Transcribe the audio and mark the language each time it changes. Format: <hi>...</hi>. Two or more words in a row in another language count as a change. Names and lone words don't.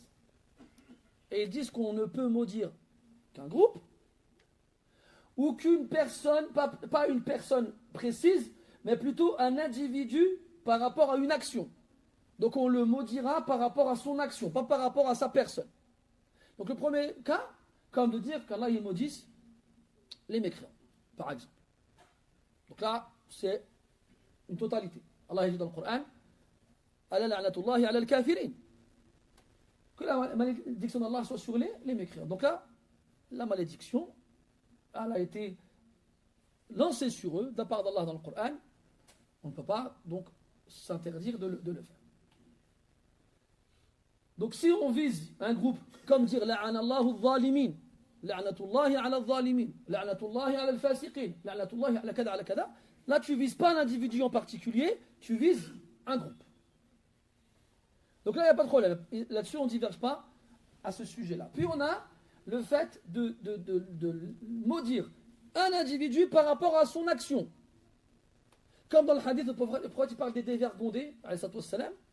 <fr>Et ils disent qu'on ne peut maudire qu'un groupe, ou qu'une personne, pas une personne précise, mais plutôt un individu par rapport à une action. Donc on le maudira par rapport à son action, pas par rapport à sa personne. Donc le premier cas, comme de dire qu'Allah il maudisse les mécréants, par exemple. Donc là, c'est une totalité. Allah dit dans le Coran:</fr> <ar>ألا لعنة الله على الكافرين.</ar> <fr>Que la malédiction d'Allah soit sur les mécréants. Donc là, la malédiction, elle a été lancée sur eux de la part d'Allah dans le Coran. On ne peut pas donc s'interdire de le faire. Donc si on vise un groupe, comme dire</fr> <ar>لعن الله الظالمين، لعنة الله على الظالمين، لعنة الله على الفاسقين، لعنة الله على كذا على كذا</ar> <fr>ala kada, là tu vises pas un individu en particulier, tu vises un groupe. Donc là il n'y a pas de problème. Là-dessus on ne diverge pas à ce sujet-là. Puis on a le fait de maudire un individu par rapport à son action. Comme dans le hadith, le prophète il parle des dévergondés,</fr> <ar>عليه الصلاة والسلام.</ar>